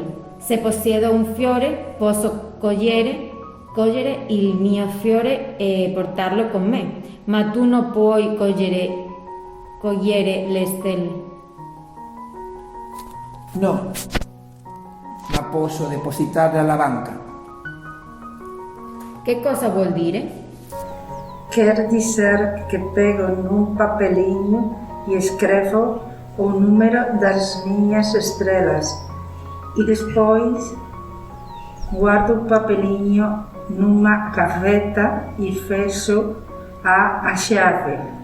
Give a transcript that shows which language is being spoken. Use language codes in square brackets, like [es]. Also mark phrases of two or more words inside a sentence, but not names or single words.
[it] Se possiedo un fiore, posso cogliere il mio fiore e portarlo con me. Ma tu non puoi cogliere le stelle. No, ma posso depositarle alla banca. Che cosa vuol dire? [pt] Quer dizer que pego num papelinho e escrevo o número das minhas estrelas e depois guardo o papelinho numa gaveta e fecho a chave.